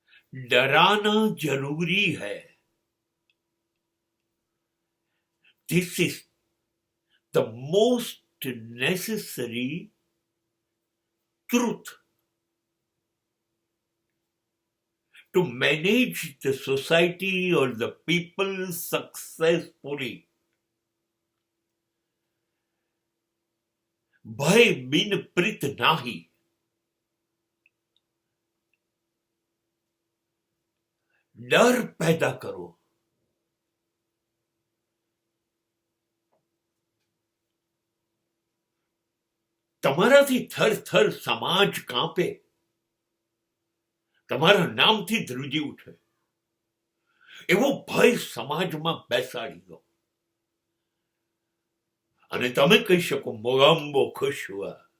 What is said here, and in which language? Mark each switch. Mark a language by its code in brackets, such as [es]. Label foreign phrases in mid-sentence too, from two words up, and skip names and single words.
[hi] डराना जरूरी है. [en] This is the most necessary truth to manage the society or the people successfully. [hi] भय बिन प्रीत नाही. डर पैदा करो. [gu] તમારાથી થર થર સમાજ કાંપે. તમારા નામથી ધ્રુજી ઉઠે એવો ભય સમાજમાં બેસાડી દો અને તમે કહી શકો [hi] मोगाम्बो खुश हुआ.